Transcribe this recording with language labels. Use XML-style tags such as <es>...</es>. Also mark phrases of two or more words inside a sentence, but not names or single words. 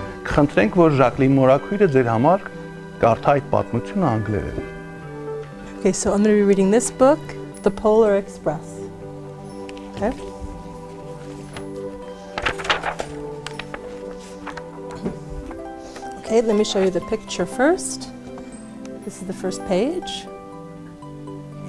<hy>Խնդրենք, որ Ժակլին մորաքույրը ձեր համար կարդա այդ պատմությունը անգլերեն։</hy> <en>Okay, so I'm going to be reading this book, The Polar Express. Okay? Okay, let me show you the picture first. This is the first page. Okay.</en>